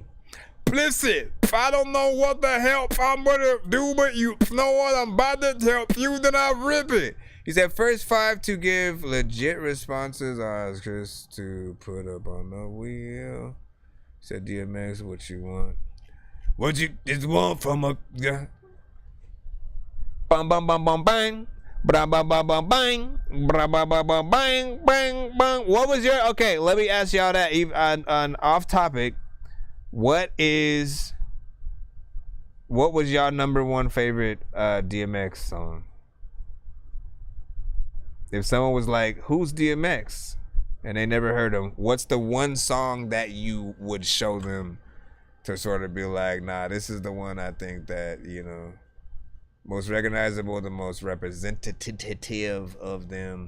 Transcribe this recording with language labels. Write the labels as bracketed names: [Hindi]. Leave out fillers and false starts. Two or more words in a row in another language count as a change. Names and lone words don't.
[English] Listen, if I don't know what the hell I'm gonna do, but you know what I'm about to help you, then I rip it. He said, first 5 to give legit responses. Ask Chris to put up on the wheel. He said, DMX, what you want? What you just want from a... Bum, bum, bum, bum, bang. Bra ba ba ba bang, bra ba ba ba bang, bang bang. What was your, okay? Let me ask y'all that on off topic. What was y'all #1 favorite DMX song? If someone was like, "Who's DMX?" and they never heard him, what's the one song that you would show them to sort of be like, "Nah, this is the one I think that most recognizable, the most representative of them."